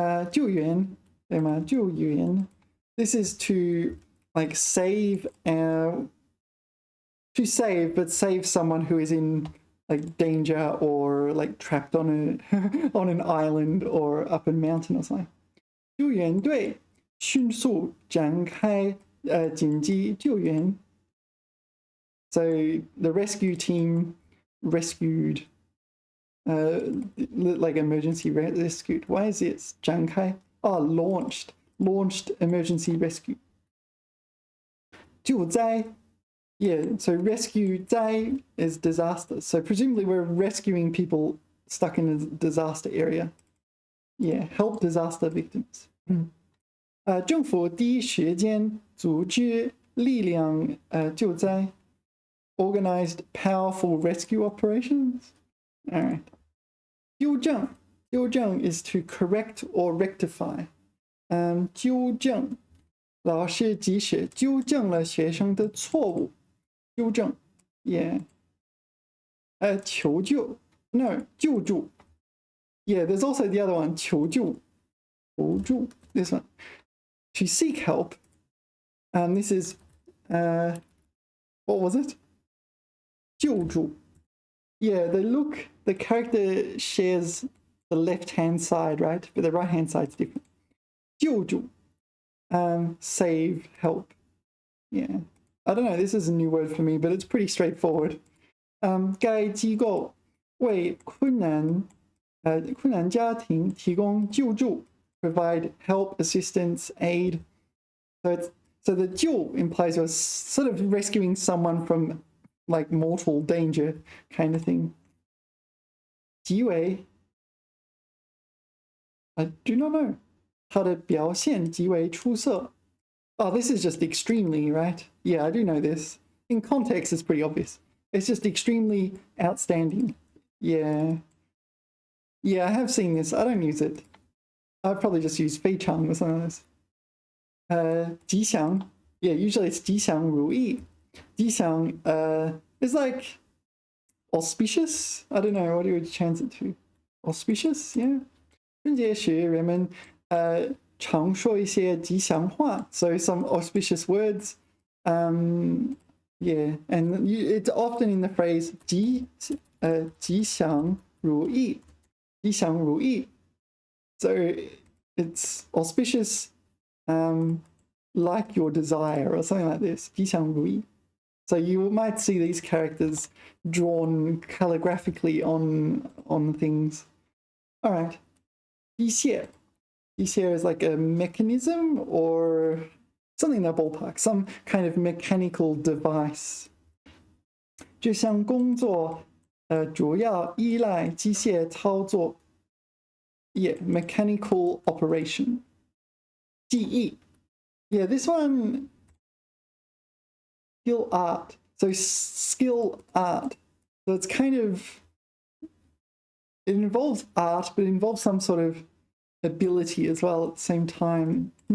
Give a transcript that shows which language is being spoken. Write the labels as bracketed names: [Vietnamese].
[Chinese] 救援, 对吗？救援. [English] This is to like save, to save, but save someone who is in like danger or like trapped on on an island or up a mountain or something. [Chinese] 救援队迅速展开紧急救援. [English] So the rescue team rescued, like emergency rescued. Why is it 展开?Launched emergency rescue. [Chinese] 救灾. [English] Yeah, so rescue 灾 is disaster. So presumably we're rescuing people stuck in a disaster area. Yeah, help disaster victims. [Chinese] 政府第一时间组织力量救灾. [English] Organized powerful rescue operations. All right. 纠正 is to correct or rectify. [Chinese] 纠正.老师及时纠正了学生的错误.纠正.Yeah. 求救.No, 救助. [English] Yeah, there's also the other one, 求助. 求助.This one. To seek help. This is, what was it? 救助. Yeah, the character shares the left-hand side, right? But the right-hand side's different. 救助. Save, help. Yeah. I don't know, this is a new word for me, but it's pretty straightforward. [Chinese] 该机构为困难家庭提供救助, [English] provide help, assistance, aid. So the 救 implies you're sort of rescuing someone from like mortal danger kind of thing. 极为, I do not know. [Chinese] 他的表现极为出色. [English] Oh, this is just extremely, right? Yeah, I do know this. In context, it's pretty obvious. It's just extremely outstanding. Yeah. Yeah, I have seen this. I don't use it. I've probably just used 非常 or something like this. [Chinese] 吉祥. [English] Yeah, usually it's 吉祥如意. 吉祥 is like auspicious. I don't know, what do you chance it to? Auspicious, yeah. [Chinese] 春节时人们常说一些吉祥话, [English] so some auspicious words. Yeah, and it's often in the phrase 吉祥如意. [Chinese] 吉祥如意. [English] So it's auspicious, like your desire or something like this. [Chinese] 吉祥如意. [English] So you might see these characters drawn calligraphically on things. All right. 机械. 机械 is like a mechanism or something in that ballpark, some kind of mechanical device. [Chinese] 这项工作主要依赖机械操作. [English] Yeah, mechanical operation. 技艺.Yeah, this one, skill art. So skill art. So it's kind of, it involves art, but it involves some sort of ability as well at the same time.